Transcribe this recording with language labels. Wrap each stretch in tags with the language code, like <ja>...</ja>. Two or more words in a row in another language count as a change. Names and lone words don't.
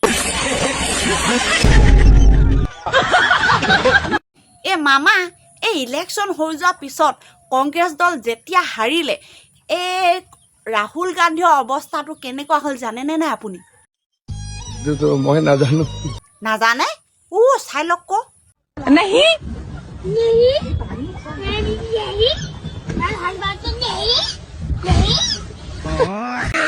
<as>মামা, এই ইলেকশ্যন হৈ যোৱাৰ পিছত কংগ্ৰেছ দল যেতিয়া হাৰিলে, এই ৰাহুল গান্ধীৰ অৱস্থাটো কেনেকুৱা হ'ল জানেনে নাই আপুনি? মই নাজানো। নাজানে? চাই লওক</as> <hi>नहीं नहीं नहीं मैं हर बात तो नहीं नहीं</hi>